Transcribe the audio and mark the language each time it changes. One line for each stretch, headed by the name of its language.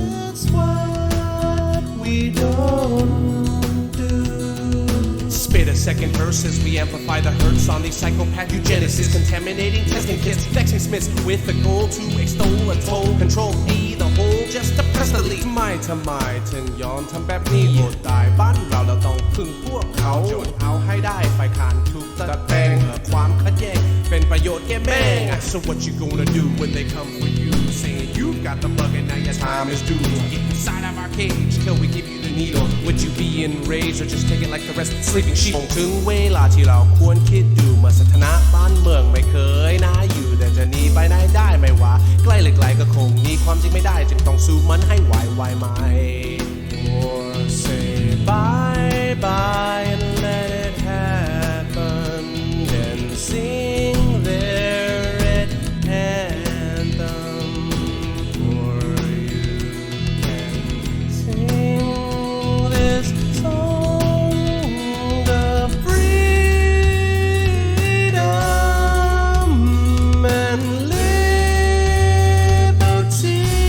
English: It's what we don't do. Spit a second verse as we amplify the hurts on these psychopath eugenicists, contaminating testing kits, vexing Smiths with the goal to extol and toll, control me the whole just to press the lead.
Thai: ทำไมถึงย้อนทำแบบนี้อดตายบ้านเราต้องพึ่งพวกเขาจนเอาให้ได้ฝ่ายค้านถูกตัดแปลงเพื่อความขัดแย้งเป็นประโยชน์แก่แม่ง
English: So what you gonna do when they come for you saying you got the bug and now your time is due? Get inside of our cage till we give you the needle. Would you be enraged or just take it like the rest of the sleeping sheep?
Thai: ถึงเวลาที่เราควรคิดดูเมื่อสถานะบ้านเมืองไม่เค ยน่าอยู่แต่จะหนีไปไหนได้ไม่ว่าใกล้หรือไกลก็คงหนีความจริงไม่ได้จึงต้องสู้มันให้ไหวไหม
English: Or say bye bye and let it happen and sing their red anthem, or you can sing this song of freedom and liberty.